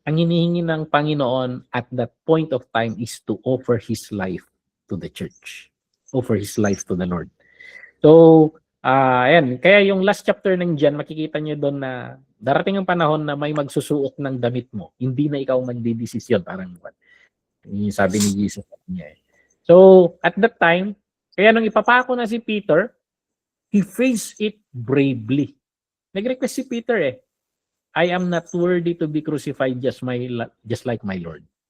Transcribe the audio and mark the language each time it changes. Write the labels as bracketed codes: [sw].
[tl] Ang hinihingi ng Panginoon [en] at that point of time is to offer His life to the church. Offer His life to the Lord. [tl] So, ayan. Kaya yung last chapter ng John, makikita nyo doon na darating ang panahon na may magsusuot ng damit mo. Hindi na ikaw magdidesisyon. Parang yung sabi ni Jesus niya. [en] So, at that time, [tl] kaya nung ipapako na si Peter, [en] he faced it bravely. [tl] Nag-request si Peter [en] I am not worthy to be crucified just like my Lord.